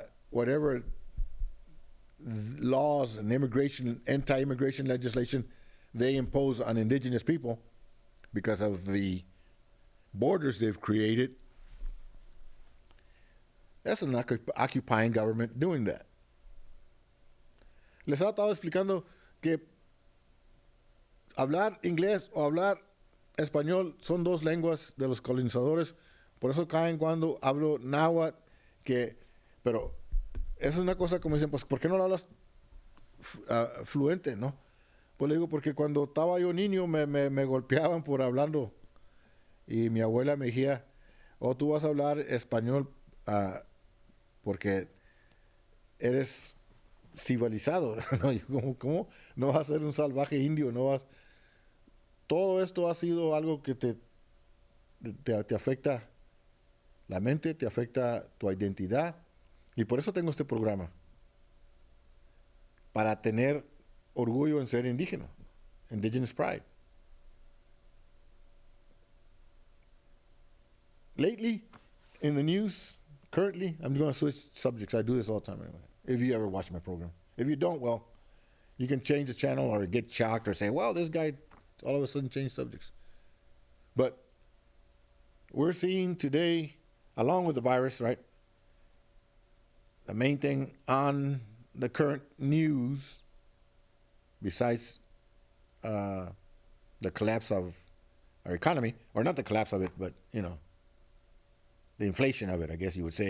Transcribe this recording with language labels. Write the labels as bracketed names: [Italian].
[English] Whatever laws and anti-immigration legislation they impose on indigenous people because of the borders they've created, that's an occupying government doing that. [Spanish] Les he estado explicando que hablar inglés o hablar español son dos lenguas de los colonizadores, por eso caen cuando hablo náhuatl, pero esa es una cosa como dicen, pues, ¿por qué no lo hablas fluente, no? Pues le digo, porque cuando estaba yo niño me golpeaban por hablando, y mi abuela me decía, oh, tú vas a hablar español porque eres civilizado, ¿no? Yo, ¿cómo? No vas a ser un salvaje indio, no vas... Todo esto ha sido algo que te afecta la mente, te afecta tu identidad, y por eso tengo este programa, para tener orgullo en ser indígena, [English] indigenous pride. Lately, in the news, currently, I'm going to switch subjects. I do this all the time anyway, if you ever watch my program. If you don't, well, you can change the channel or get shocked or say, well, this guy all of a sudden changed subjects. But we're seeing today, along with the virus, right, the main thing on the current news, besides the collapse of our economy, or not the collapse of it, but, you know, the inflation of it, I guess you would say.